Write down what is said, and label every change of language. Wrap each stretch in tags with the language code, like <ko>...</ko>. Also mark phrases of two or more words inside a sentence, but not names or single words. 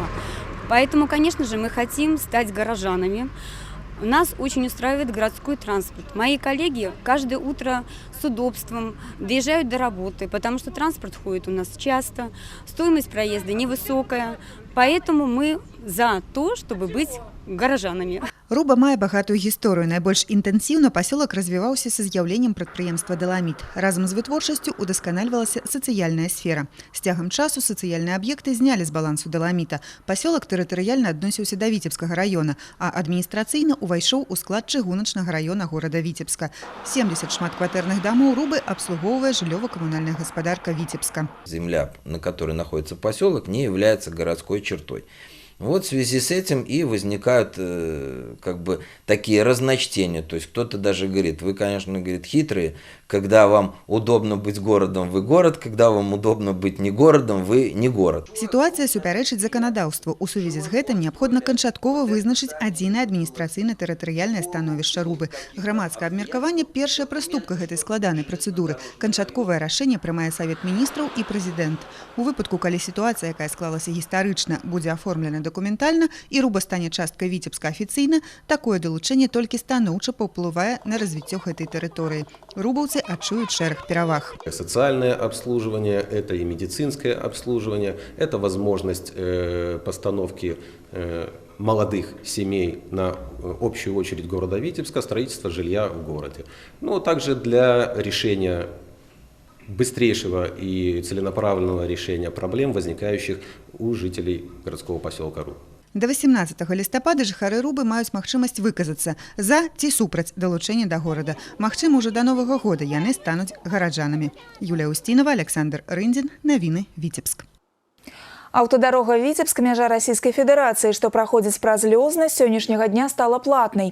<ru>Поэтому, конечно же, мы хотим стать горожанами. Нас очень устраивает городской транспорт. Мои коллеги каждое утро с удобством доезжают до работы, потому что транспорт ходит у нас часто, стоимость проезда невысокая. Поэтому мы за то, чтобы быть гаражанамі.</ru> <be>Руба мае багатую гісторыю. Найбольш інтэнсіўна пасёлак развіваўся са з'яўленнем прадпрыемства «Даламіт». Разам з вытворчасцю удасканальвалася сацыяльная сфера. З цягам часу сацыяльныя аб'екты знялі з балансу «Даламіта». Пасёлак тэрытарыяльна адносіўся да Віцебскага раёна, а адміністрацыйна ўвайшоў у склад чыгуначнага раёна горада Віцебска. 70 шматкватэрных дамоў Рубы абслугоўвае жыллёва-камунальная гаспадарка Віцебска.</be> <ru>Земля, на которой находится поселок, не является городской чертой. Вот в связи с этим и возникают как бы такие разночтения. То есть кто-то даже говорит, вы, конечно, говорит, хитрые, когда вам удобно быть городом, вы город, когда вам удобно быть не городом, вы не город.</ru> <be>Ситуацыя супярэчыць заканадаўству. У сувязі з гэтым неабходна канчаткова вызначыць адзінае адміністрацыйна-тэрытарыяльнае становішча Рубы. Грамадскае абмеркаванне – першая прыступка гэтай складанай працэдуры. Канчатковае рашэнне прымае Савет міністраў і прэзідэнт. У выпадку, калі сітуацыя, якая склалася гістарычна, будзе аформлена дакументальна і Руба стане часткай Віцебска афіцыйна, такое далучэнне толькі станоўча паўплывае на развіццё гэтай тэрыторыі. Рубаўцы отчуют шэраг пераваг.</be> <ru>Социальное обслуживание, это и медицинское обслуживание, это возможность постановки молодых семей на общую очередь города Витебска, строительство жилья в городе. Ну, также для решения быстрейшего и целенаправленного решения проблем, возникающих у жителей городского поселка Руб.</ru> <be>До 18 лістапада жыхары Рубы маюць магчымасць выказацца за ці супраць далучэння да горада. Магчыма, ўжо да Новага года яны стануць гараджанамі. Юлія Устінова, Александр Рындзін. Навіны Віцебск. Аўтадарога Віцебск, мяжа Расійскай Федэрацыі, што праходзіць праз Лёзна, з сённяшняга дня стала платнай.</be>